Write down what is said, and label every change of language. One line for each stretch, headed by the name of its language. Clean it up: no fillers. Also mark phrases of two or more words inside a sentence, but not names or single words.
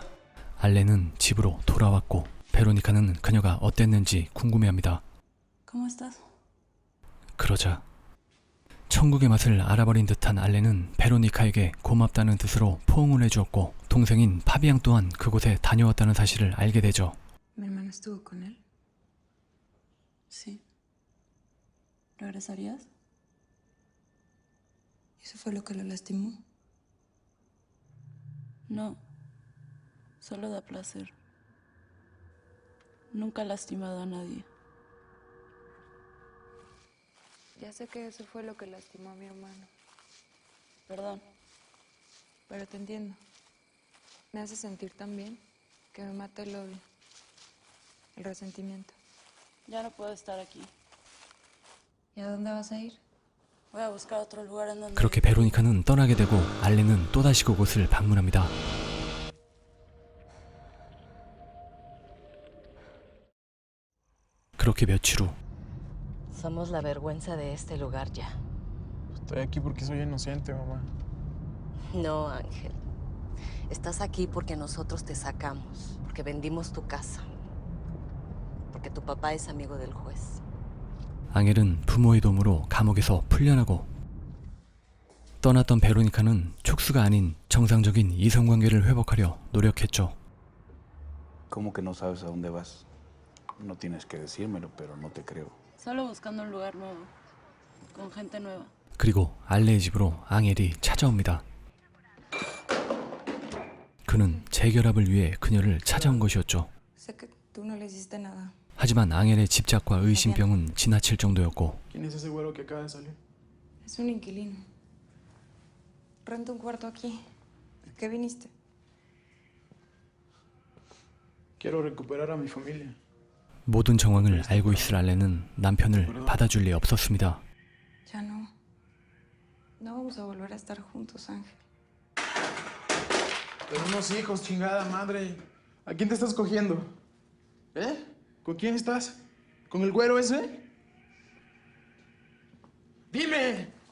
Korean: 알레는 집으로 돌아왔고 베로니카는 그녀가 어땠는지 궁금해합니다.
Spanish: ¿Cómo estás?
Korean: 그러자 천국의 맛을 알아버린 듯한 알레는 베로니카에게 고맙다는 뜻으로 포옹을 해주었고 동생인 파비앙 또한 그곳에 다녀왔다는 사실을 알게 되죠.
Spanish: ¿Mi hermano estuvo con él? Sí. ¿Regresarías? ¿Eso fue lo que lo lastimó? No. Solo da placer. Nunca ha lastimado a nadie. Ya sé que eso fue lo que lastimó a mi hermano. Perdón. Pero te entiendo. Me hace sentir tan bien que me mata el odio. El resentimiento. Ya no puedo estar aquí. ¿Y a dónde vas a ir? Voy a buscar otro lugar en donde...
Korean: 그렇게 베로니카는 떠나게 되고 알레는 또다시 그곳을 방문합니다. 그렇게 며칠 후
Spanish: Somos la vergüenza de este lugar ya. Estoy aquí porque soy inocente, mamá. No, Ángel. Estás aquí porque nosotros te sacamos, porque vendimos tu casa, porque tu papá es amigo del juez.
Korean: 앙헬은 부모의 도움으로 감옥에서 풀려나고 떠났던 베로니카는 촉수가 아닌 정상적인 이성관계를 회복하려 노력했죠.
Spanish: ¿Cómo que no sabes a dónde vas? No tienes que decírmelo, pero no te creo. Solo buscando un lugar nuevo. Con gente nueva.
Korean: 그리고 알레의 집으로 앙헬이 찾아옵니다. 그는 재결합을 위해 그녀를 찾아온 것이었죠.
Spanish: Sé que tú no le hiciste nada.
Korean: 하지만 앙헬의 집착과 의심병은 지나칠 정도였고
Spanish: ¿Quién es ese güero que acaba de salir? Es un inquilino. Renta un cuarto aquí. ¿A qué viniste? Quiero recuperar a mi familia.
Korean: 모든 정황을 알고 있을 알레는 남편을 받아줄 리 없었습니다.
Spanish: Ya no. No vamos a volver a estar juntos, Ángel. Tenemos hijos, chingada madre. ¿A quién te estás cogiendo? ¿Eh? ¿Con quién estás? ¿Con el güero ese? ¡Dime!